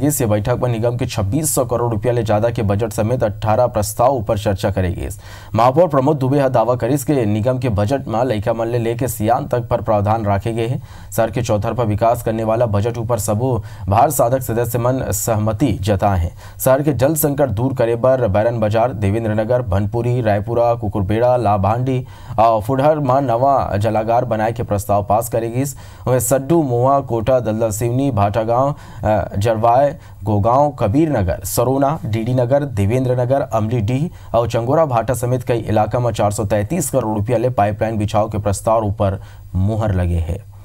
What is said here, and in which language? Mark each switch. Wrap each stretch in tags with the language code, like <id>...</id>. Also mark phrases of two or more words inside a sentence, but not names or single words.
<hne>इस बैठक में निगम के 2600 करोड़ रुपया ले ज्यादा के बजट समेत 18 प्रस्ताव पर चर्चा करेगी। महापौर प्रमोद दुबे दावा करीस के निगम के बजट में लइका मन ले लेके सियान तक पर प्रावधान रखे गए हैं। शहर के चौतरफा विकास करने वाला बजट ऊपर सबो भार साधक सदस्य मन सहमति जताए हैं। शहर के जल संकट दूर करे बर बैरन बाजार, देवेंद्र नगर, भनपुरी, रायपुरा, कुकुरबेड़ा, लाभांडी और फुडहर में नवा जलागार बनाए के प्रस्ताव पास करेगी। वह सड्डू, मोहा, कोटा, दलदल सिवनी, भाटागांव, जरवाय, गोगांव, कबीर नगर, सरोना, डीडी नगर, देवेंद्र नगर, अमलीडीह और चंगोरा भाटा समेत कई इलाका में 433 करोड़ रुपया ले पाइपलाइन बिछाव के प्रस्ताव ऊपर मुहर लगे है।</hne>